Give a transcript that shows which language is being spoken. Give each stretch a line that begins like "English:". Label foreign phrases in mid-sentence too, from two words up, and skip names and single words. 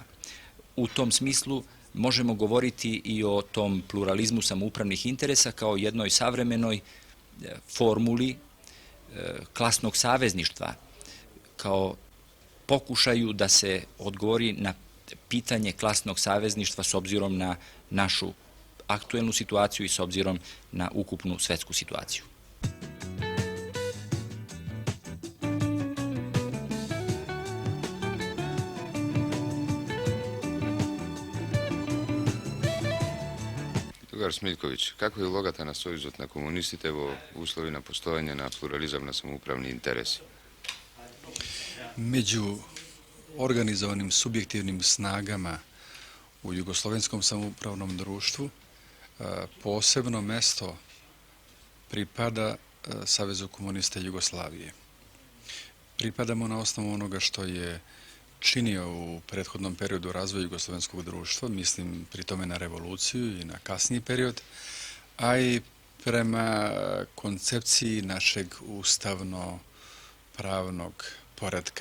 Serbian: U tom smislu možemo govoriti i o tom pluralizmu samoupravnih interesa kao jednoj savremenoj formuli klasnog savezništva, kao pokušaju da se odgovori na pitanje klasnog savezništva s obzirom na našu aktuelnu situaciju i s obzirom na ukupnu svetsku situaciju. Drugar Smiljković, kako je
Macedonian: ulogата na Союзот на комунистите во услови на постојање на плурализам на самоуправни интереси?
Serbian: Među organizovanim subjektivnim snagama u Jugoslovenskom samoupravnom društvu posebno mesto pripada Savezu komunista Jugoslavije. Pripadamo na osnovu onoga što je činio u prethodnom periodu razvoja jugoslovenskog društva, mislim pri tome na revoluciju i na kasniji period, a i prema koncepciji našeg ustavno-pravnog poretka.